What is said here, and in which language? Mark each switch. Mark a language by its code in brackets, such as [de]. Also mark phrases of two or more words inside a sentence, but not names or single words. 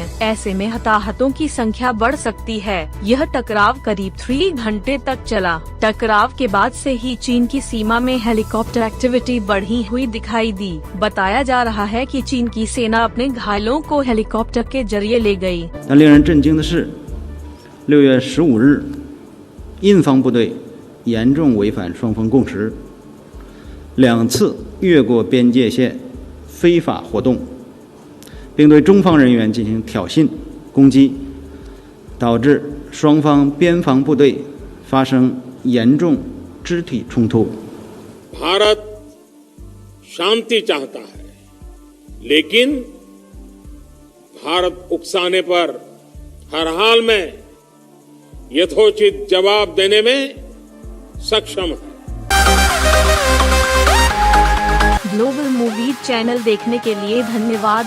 [hi] ऐसे में हताहतों की संख्या बढ़ सकती है। यह टकराव करीब 3 घंटे तक चला। टकराव के बाद से ही चीन की सीमा में [en] helicopter activity [hi] बढ़ी हुई दिखाई दी। बताया जा रहा है कि चीन की सेना अपने घायलों को हेलीकॉप्टर के जरिए ले गई। [zh] 令人震惊的是，6月15日，印方部队严重违反双方共识，2次越过边界线非法活动，并对中方人员进行挑衅攻击，导致双方边防部队发生严重肢体冲突。 [hi] भारत शांति चाहता है, लेकिन भारत उकसाने पर हर हाल में यथोचित जवाब देने में सक्षम है। ग्लोबल मूवी चैनल देखने के लिए धन्यवाद।